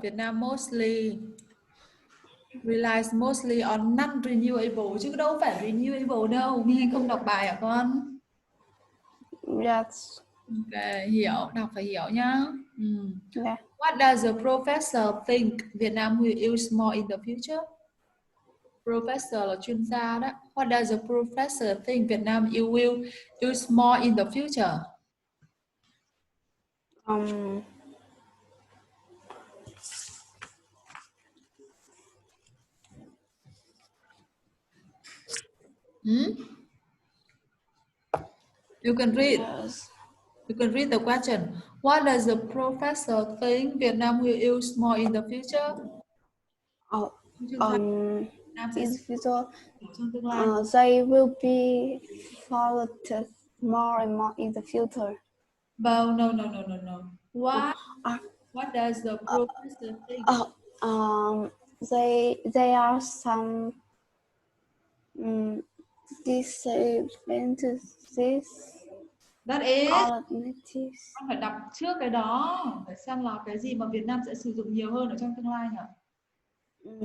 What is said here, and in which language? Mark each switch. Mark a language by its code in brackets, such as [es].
[en] Vietnam relies mostly on non-renewable [vi] chứ đâu phải [en] renewable đâu. [vi] Minh Anh không đọc bài hả con? [en] yes. [vi] Ok, hiểu, đọc phải hiểu nhá. [en] Yeah. What does the professor think Vietnam will use more in the future? [vi] Professor là chuyên gia đó. [en] What does the professor think Vietnam will use more in the future? You can read. Yes. You can read the question. What does the professor think Vietnam will use more in the future? In the future, [vi] trong tương lai. [en] They will be followed more and more in the future. No. What does the professor think? They are some disadvantages. That is. Alternatives. [vi] Con phải đọc trước cái đó, phải xem là cái gì mà Việt Nam sẽ sử dụng nhiều hơn ở trong tương lai nhỉ?